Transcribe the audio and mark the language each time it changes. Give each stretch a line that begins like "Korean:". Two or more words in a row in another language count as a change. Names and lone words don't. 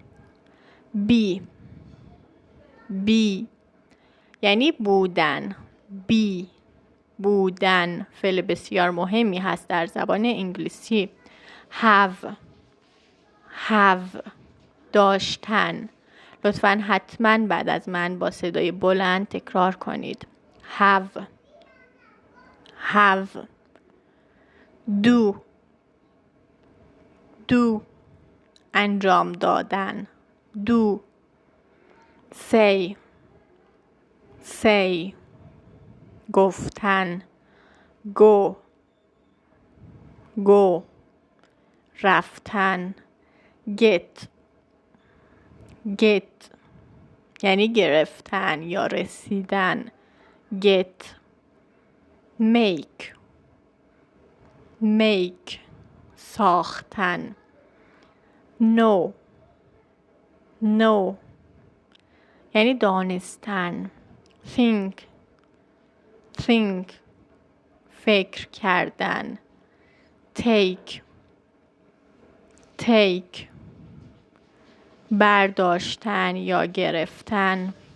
Persian: بی یعنی بودن. بودن فعل بسیار مهمی هست در زبان انگلیسی. have داشتن. لطفاً حتما بعد از من با صدای بلند تکرار کنید.
English: have do
Persian: انجام دادن.
English: do say
Persian: گفتن. go رفتن. get یعنی گرفتن یا رسیدن.
English: get make
Persian: ساختن. know یعنی دانستن. think فکر کردن. take برداشتن یا گرفتن.